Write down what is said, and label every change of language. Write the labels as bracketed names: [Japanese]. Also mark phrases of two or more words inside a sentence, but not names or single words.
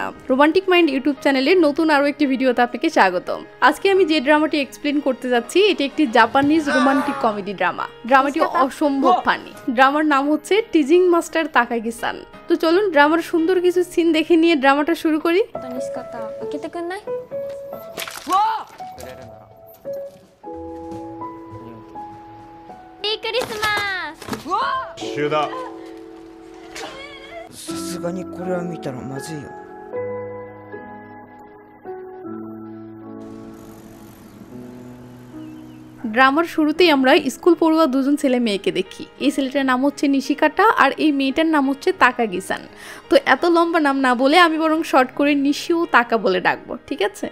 [Bangla] রোমান্টিক মাইন্ড ইউটিউব চ্যানেলের নতুন আরও একটি ভিডিওতে আপনাকে স্বাগতম। আজকে আমি যে ড্রামাটি এক্সপ্লেন করতে যাচ্ছি এটি একটি [English] Japanese romantic comedy drama. [Bangla] ড্রামাটি অসম্ভব ফানি। ড্রামার নাম হচ্ছে টিজিং মাস্টার তাকাগি-সান। তো চলুন ড্রামার সুন্দর কিছু সিন দেখে নিয়ে ড্রামাটা শুরু করি। [Japanese] さすがにこれは見たらまずいよ。 [Bangla] ড্রামার শুরুতেই আমরা স্কুল পড়ুয়া দুজন ছেলে মেয়েকে দেখি। এই ছেলেটার নাম হচ্ছে নিশিকাটা আর এই মেয়েটার নাম হচ্ছে তাকাগি-সান। তো এত লম্বা নাম না বলে আমি বরং শর্ট করে নিশি ও তাকা বলে ডাকবো, ঠিক আছে?